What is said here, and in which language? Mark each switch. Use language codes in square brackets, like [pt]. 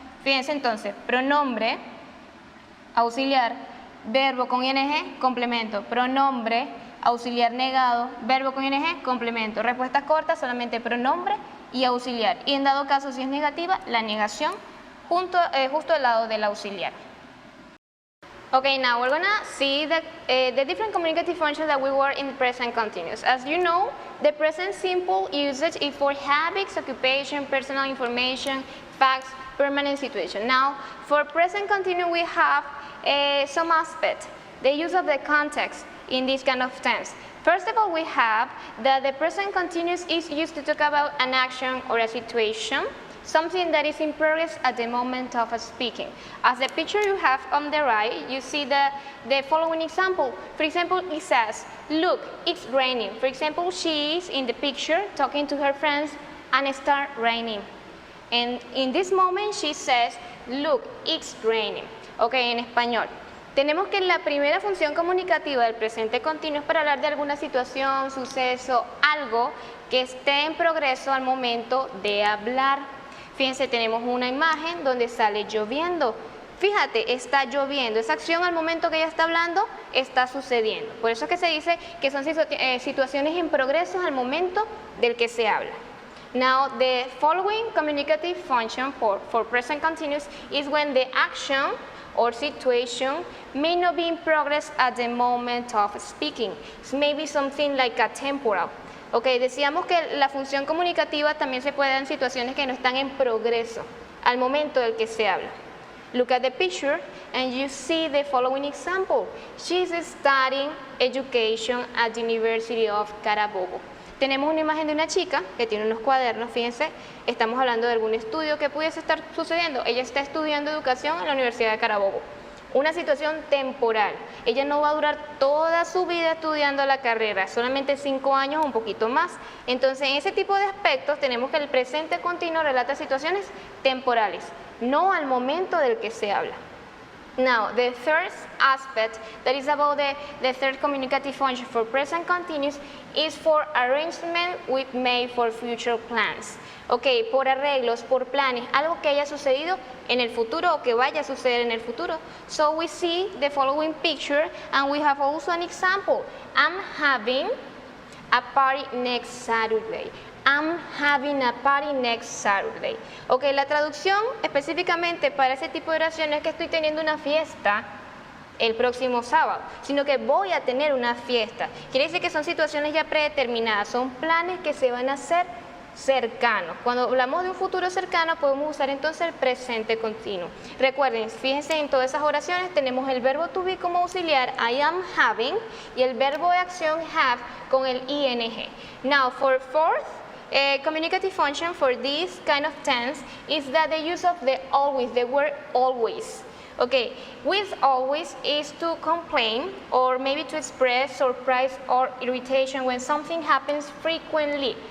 [es] Fíjense entonces, pronombre auxiliar, verbo con ing, complemento, pronombre auxiliar negado, verbo con ing, complemento. Respuestas cortas solamente pronombre y auxiliar, y en dado caso si es negativa, la negación justo al lado del auxiliar. [en] Okay, now we're gonna see the different communicative functions that we were in present continuous. As you know, the present simple usage is for habits, occupation, personal information, facts, permanent situation. Now, for present continuous, we have some aspects. The use of the context in this kind of tense. First of all, we have that the present continuous is used to talk about an action or a situation, something that is in progress at the moment of speaking. As the picture you have on the right, you see the following example. For example, it says, look, it's raining. For example, she is in the picture talking to her friends and it starts raining. And in this moment she says, look, it's raining. [es] Okay, en español. Tenemos que la primera función comunicativa del presente continuo es para hablar de alguna situación, suceso, algo que esté en progreso al momento de hablar. Fíjense, tenemos una imagen donde sale lloviendo. Fíjate, está lloviendo. Esa acción al momento que ella está hablando está sucediendo. Por eso es que se dice que son situaciones en progreso al momento del que se habla. [en] Now, the following communicative function for present continuous is when the action or situation may not be in progress at the moment of speaking. It's maybe something like a temporal. [es] Okay, decíamos que la función comunicativa también se puede dar en situaciones que no están en progreso al momento del que se habla. [en] Look at the picture and you see the following example. She's studying education at the University of Carabobo. [es] Tenemos una imagen de una chica que tiene unos cuadernos, fíjense, estamos hablando de algún estudio que pudiese estar sucediendo. Ella está estudiando educación en la Universidad de Carabobo. Una situación temporal. Ella no va a durar toda su vida estudiando la carrera, solamente 5 años o un poquito más. Entonces, en ese tipo de aspectos tenemos que el presente continuo relata situaciones temporales, no al momento del que se habla. [en] Now, the third aspect that is about the third communicative function for present continuous is for arrangement with made for future plans. [es] Ok, por arreglos, por planes, algo que haya sucedido en el futuro o que vaya a suceder en el futuro. [en] So we see the following picture and we have also an example. I'm having a party next Saturday. I'm having a party next Saturday. [es] Ok, la traducción específicamente para ese tipo de oración no es que estoy teniendo una fiesta el próximo sábado, sino que voy a tener una fiesta. Quiere decir que son situaciones ya predeterminadas, son planes que se van a hacer cercanos. Cuando hablamos de un futuro cercano podemos usar entonces el presente continuo. Recuerden, fíjense en todas esas oraciones tenemos el verbo to be como auxiliar, [en] I am having, [es] y el verbo de acción have con el ing. [en] Now for fourth communicative function for this kind of tense is that the use of the always, the word always. Okay, with always is to complain or maybe to express surprise or irritation when something happens frequently.